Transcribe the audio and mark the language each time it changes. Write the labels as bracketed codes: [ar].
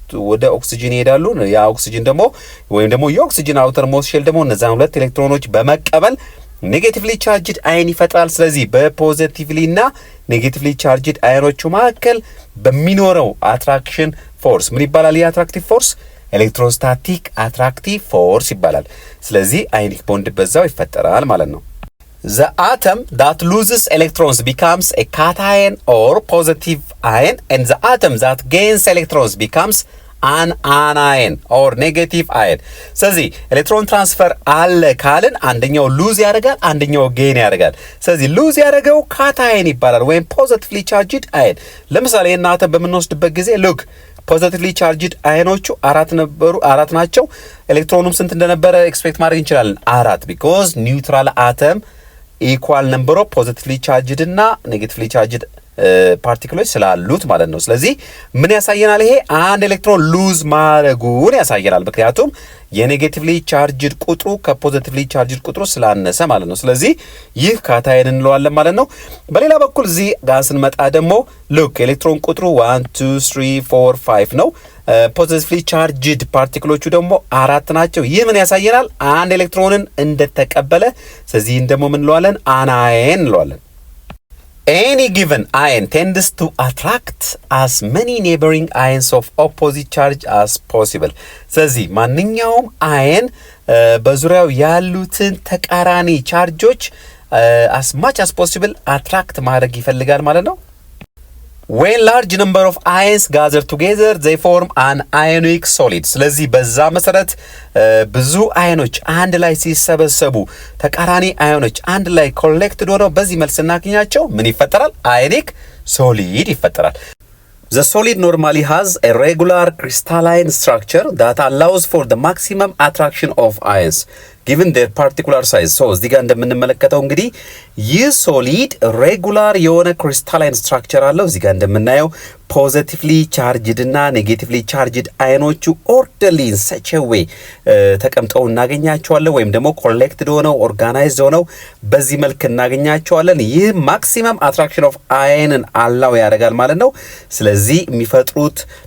[am] ወደ ኦክሲጅን ይሄዳሉ። ያ ኦክሲጅን ደግሞ ወይም ደግሞ የኦክሲጅን አውተር ሞስት ሼል ደግሞ እነዛን ሁለት ኤሌክትሮኖች በመቀበል ኔጌቲቭሊ ቻርጅድ አየን ይፈጥራል። ስለዚህ በፖዚቲቭሊ እና ኔጌቲቭሊ ቻርጅድ አየኖቹ መካከል በሚኖረው አትራክሽን ፎርስ ምን ይባላል? ይህ አትራክቲቭ ፎርስ ኤሌክትሮስታቲክ አትራክቲቭ ፎርስ ይባላል። ስለዚህ አዮኒክ ቦንድ በዛው ይፈጠራል ማለት ነው። [en] The atom that loses electrons becomes a cation or positive ion, and the atom that gains electrons becomes an anion or negative ion. [am] ስለዚህ ኤሌክትሮን ትራንስፈር አለ ካልን አንደኛው ሉዝ ያደርጋል፣ አንደኛው ጌን ያደርጋል። ስለዚህ ሉዝ ያደረገው ካታየን ይባላል ወይም ፖዚቲቭሊ ቻርጅድ አየን። ለምሳሌ እና አተም በምንወስድበት ጊዜ ሉክ ፖዚቲቭሊ ቻርጅድ አየኖቹ አራት ናቸው። ኤሌክትሮኑም ስንት እንደነበረ ኤክስፔክት ማድረግ እንችላለን? 4 ቢኮዝ ኒውትራል አተም ኢኳል ነምበር ኦፍ ፖዚቲቭሊ ቻርጅድ እና ኔጌቲቭሊ ቻርጅድ ፓርቲክሎች ስላሉት ማለት ነው። ስለዚህ ምን ያሳየናል? ይሄ አንድ ኤሌክትሮን ሉዝ ማድረጉን ያሳየናል። ምክንያቱም የኔጌቲቭሊ ቻርጅድ ቁጥሩ ከፖዚቲቭሊ ቻርጅድ ቁጥሩ ስላነሰ ማለት ነው። ስለዚህ ይህ ካታየን እንለዋለን ማለት ነው። በሌላ በኩል እዚህ ጋር ስንመጣ ደግሞ ሉክ ኤሌክትሮን ቁጥሩ 1 2 3 4 5 ነው። ፖዚቲቭሊ ቻርጅድ ፓርቲክሎቹ ደግሞ 4 ናቸው። ይህ ምን ያሳየናል? አንድ ኤሌክትሮንን እንደተቀበለ። ስለዚህ ደግሞ ምን እንለዋለን? አናየን እንለዋለን። [en] Any given ion tends to attract as many neighboring ions of opposite charge as possible. [am] ስለዚህ ማንኛውም አየን በዙሪያው ያሉትን ተቃራኒ ቻርጆች [en] as much as possible [am] አትራክት ማድረግ ይፈልጋል ማለት ነው። [en] When large number of ions gather together they form an ionic solid. [am] ስለዚህ በዛ መሰረት ብዙ አዮኖች አንድ ላይ ሲሰበሰቡ ተቃራኒ አዮኖች አንድ ላይ ኮሌክትድ ሆነው በዚህ መልክ ስናገኛቸው ምን ይፈጠራል? አዮኒክ ሶሊድ ይፈጠራል። [en] The solid normally has a regular crystalline structure that allows for the maximum attraction of ions given their particular size. [am] So እዚህ ጋር እንደምንመለከተው እንግዲህ ይህ ሶሊድ ሬጉላር የሆነ ክሪስታላይን ስትራክቸር አለው። እዚህ ጋር እንደምናየው ፖዚቲቭሊ ቻርጅድ እና ኔጌቲቭሊ ቻርጅድ አዮኖቹ ኦርደርሊ ኢን ሰች አ ዌይ ተቀምጠው እናገኛቸዋለን፣ ወይም ደግሞ ኮሌክትድ ሆነው ኦርጋናይዝድ ሆነው በዚህ መልክ እናገኛቸዋለን። ይህ ማክሲመም አትራክሽን ኦፍ አየንን አላው ያደርጋል ማለት ነው። ስለዚህ የሚፈጥሩት